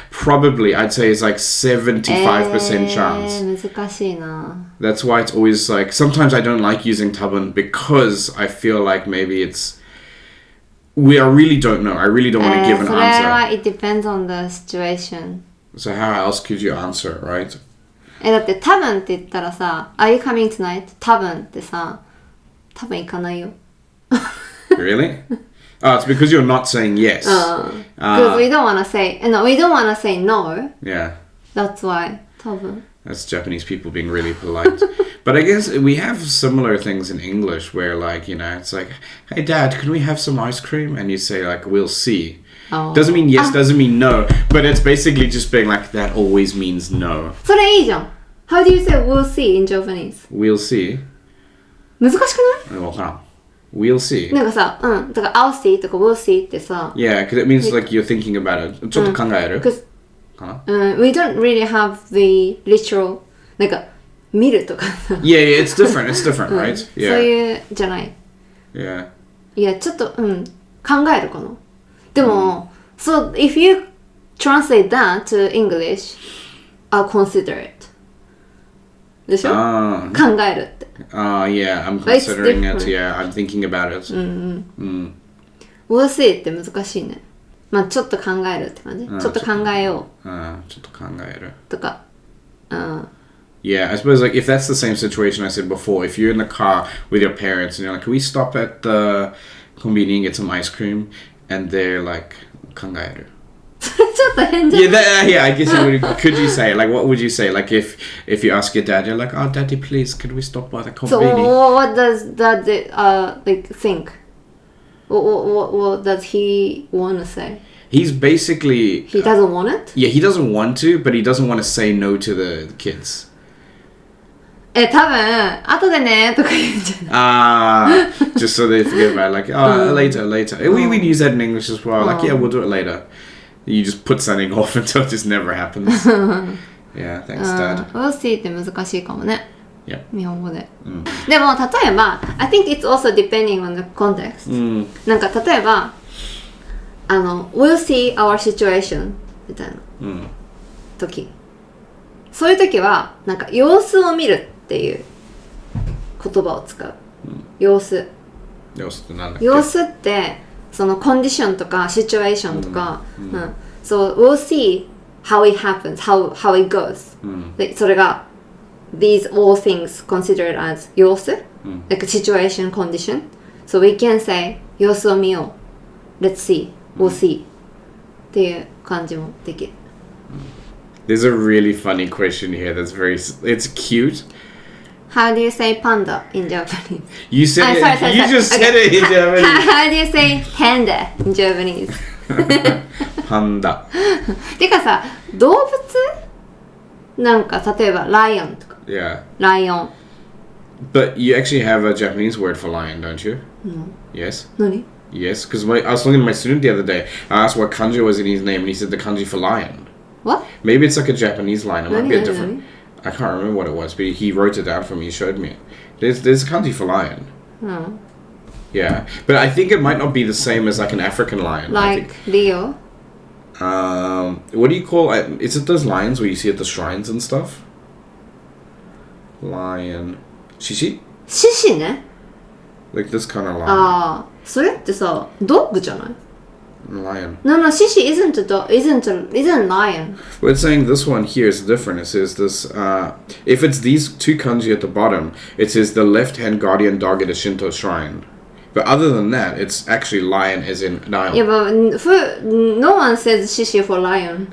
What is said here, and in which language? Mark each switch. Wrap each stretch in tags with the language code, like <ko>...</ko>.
<en>Probably, I'd say it's like 75% chance.</en> <ja>難しいな.</ja> <en>That's why it's always like, sometimes I don't like using tabun because I feel like maybe it's... I really don't know. I really don't want to give an</en> <ja>それは</ja> <en>answer. it depends on the situation. So how else could you answer, right?</en> <ja>だって多分って言ったらさ、 Are you coming tonight? 多分ってさ、多分行かないよ。</ja> <en>Really? Oh, it's because you're not saying yes. Because we don't want to say, no, we don't want to say no. Yeah. That's why. 多分. That's Japanese people being really polite. But I guess we have similar things in English where, like, you know, it's like, hey, Dad, can we have some ice cream? And you say, like, we'll see. Oh. Doesn't mean yes, doesn't mean no. But it's basically just being like, that always means no.</en> <ja>それいいじゃん.</ja> <en>How do you say we'll see in Japanese? We'll see.</en> <ja>難しくない? わからん. We'll see. なんかさ、だから I'll see とか we'll see ってさ。</ja> <en>Yeah, because it means like you're thinking about it.</en> <ja>ちょっと考える?</ja> <en>Because we don't really have the literal なんか見るとかさ。 Yeah, it's different. It's different, right? Yeah.</en> <ja>そういうじゃない。</ja> <en>Yeah.</en> <ja>いやちょっと考えるかな。</ja> <en>でも、 so if you translate that to English, I'll consider it.</en> <ja>でしょ？考えるって。</ja> <en>Yeah, I'm considering it. Yeah, I'm thinking about it.</en> <ja>We'll see って難しいね。まあちょっと考えるって感じ。ちょっと考えよう。ちょっと考える。とか。</ja> <en>Yeah, I suppose like if that's the same situation I said before, if you're in the car with your parents and you're like, can we stop at the convenience and get some ice cream? And they're like, 考える.</en> <ja>ちょっと変じゃん。</ja> <en>Yeah, I guess you would, could you say, like, what would you say? Like, if you ask your dad, you're like, oh, daddy, please, could we stop by the convenience? So, what does that, like, think? What does he want to say? He's basically... He doesn't want it? Yeah, he doesn't want to, but he doesn't want to say no to the kids.</en> <ja>多分、後でね、とか言うんじゃない</ja> <en>just so they forget about it, like, oh, later. We use that in English as well, like, yeah, we'll do it later. You just put something off until it just never happens. Yeah, thanks, Dad.</en> <ja>We'll see って難しいかもね。</ja> <en>Yeah.</en> <ja>日本語で。</ja> <en>でも、例えば、 I think it's also depending on the context.</en> <ja>なんか、例えば、 we'll see our situation みたいな時。そういう時は、なんか、様子を見るっていう言葉を使う。様子。様子ってなんだっけ？</ja> <en>様子って、そのコンディションとかシチュエーションとか、 So we'll see how it happens, how it goes. でそれが these all things considered as 様子、like situation, condition. So we can say 様子を見よう。 Let's see, we'll see.</en> <ja>っていう感じもできる。</ja> <en>There's a really funny question here that's it's cute. How do you say panda in Japanese? You said sorry. You just said it in Japanese. How do you say panda in Japanese? Panda.</en> <ja>てかさ、動物なんか例えばライオンとか。</ja> <en>Yeah.</en> <ja>ライオン。</ja> <en>But you actually have a Japanese word for lion, don't you? No. Yes.</en> <ja>何?</ja> <en>Yes, because I was talking to my student the other day. I asked what kanji was in his name, and he said the kanji for lion. What? Maybe it's like a Japanese line. It might be a different. I can't remember what it was, but he wrote it down for me. He showed me. There's a kanji for lion. Oh. Yeah, but I think it might not be the same as like an African lion. Like Leo. What do you call it? Is it those lions where you see at the shrines and stuff? Lion. Shishi?</en> <ja>獅子ね。</ja> <en>Like this kind of lion.</en> <ja>ああ、それってさ、ドッグじゃない？</ja> <en>Lion. No, 獅子 isn't lion. Well, it's saying this one here is different. It says this, if it's these two kanji at the bottom, it says the left-hand guardian dog at a Shinto shrine. But other than that, it's actually lion as in Nile. Yeah, but no one says shishi for lion.</en>